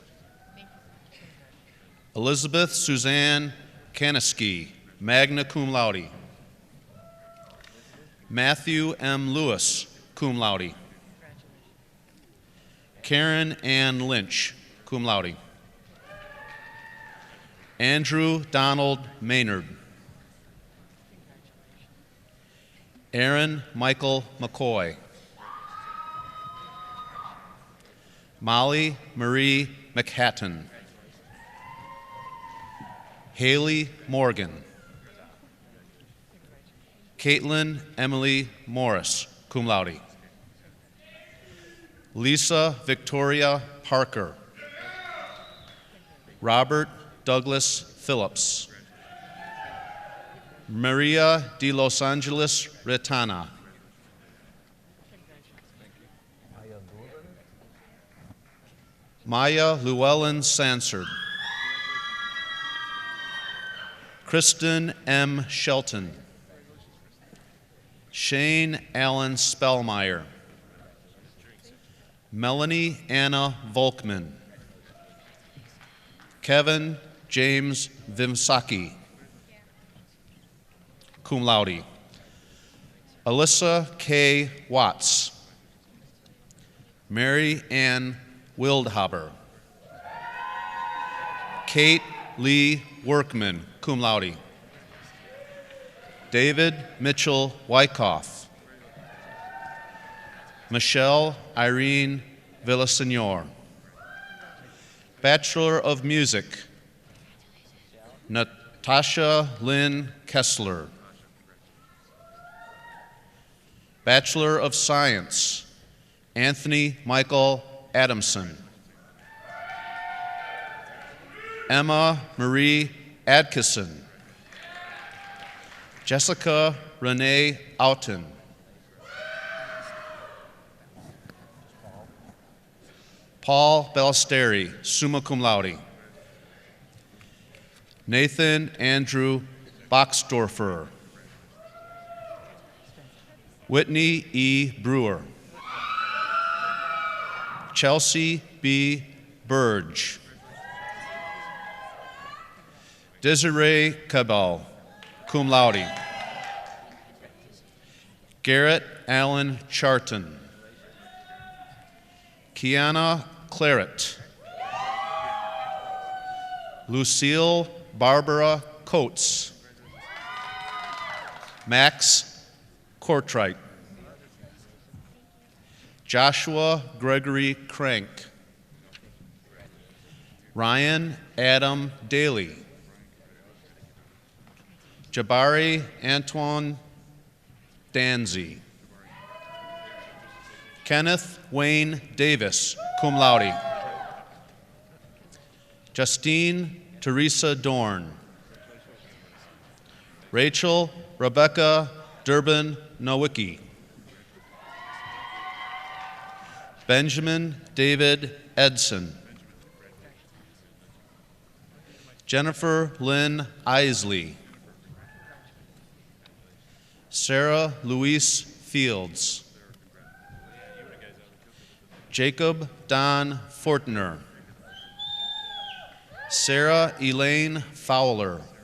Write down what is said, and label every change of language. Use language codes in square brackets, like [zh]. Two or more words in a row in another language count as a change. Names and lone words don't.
[en] Elizabeth Suzanne Kaniski, [la] magna cum laude. [en] Matthew M. Lewis, [la] cum laude. [en] Karen Ann Lynch, [la] cum laude. [en] Andrew Donald Maynard. Aaron Michael McCoy. Molly Marie McHatton. Haley Morgan. Caitlin Emily Morris, [la] cum laude. [en] Lisa Victoria Parker. Robert Douglas Phillips. Maria de Los Angeles Retana. Maya Llewellyn Sansard. Kristen M. Shelton. Shane Allen Spellmeyer. Melanie Anna Volkman. Kevin James Vimsaki, [la] cum laude. [en] Alyssa K. Watts. Mary Ann Wildhaber. Kate Lee Workman, [la] cum laude. [en] David Mitchell Wyckoff. Michelle Irene Villasenor. Bachelor of Music, Natasha Lynn Kessler. Bachelor of Science, Anthony Michael Adamson. Emma Marie Adkisson. Jessica Renee Outen. Paul Ballesteri, [la] summa cum laude. [en] Nathan Andrew Boxdorfer. Whitney E. Brewer. Chelsea B. Burge. Desiree Cabell, [la] cum laude. [en] Garrett Allen Charton. Kiana Claret. Lucille Barbara Coates. Max Kortrite. Joshua Gregory Crank. Ryan Adam Daly. Jabari Antoine Danzy. Kenneth Wayne Davis, [la] cum laude. [en] Justine Teresa Dorn. Rachel Rebecca Durbin Nowicki. Benjamin David Edson. Jennifer Lynn Isley. Sarah Louise Fields. Jacob Don Fortner. Sarah Elaine Fowler.